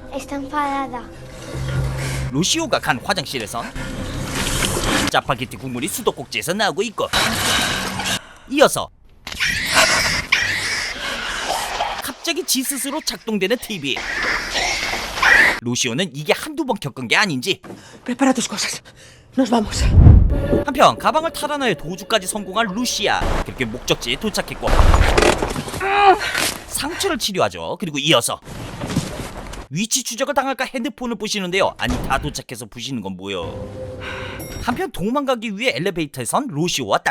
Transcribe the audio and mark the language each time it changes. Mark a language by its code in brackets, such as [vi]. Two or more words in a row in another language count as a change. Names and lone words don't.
[ko] 루시오가 간 화장실에선 짜파게티 국물이 수도꼭지에서 나오고 있고, 이어서 갑자기 지 스스로 작동되는 TV. 루시오는 이게 한두 번 겪은 게 아닌지 [es] Prepara tus cosas. Nos vamos. [ko] 한편 가방을 탈환하여 도주까지 성공한 루시아. 그렇게 목적지에 도착했고 상처를 치료하죠. 그리고 이어서 위치 추적을 당할까 핸드폰을 부시는데요. 아니, 다 도착해서 부시는 건 뭐요? 한편 도망가기 위해 엘리베이터에선 루시오와 딸.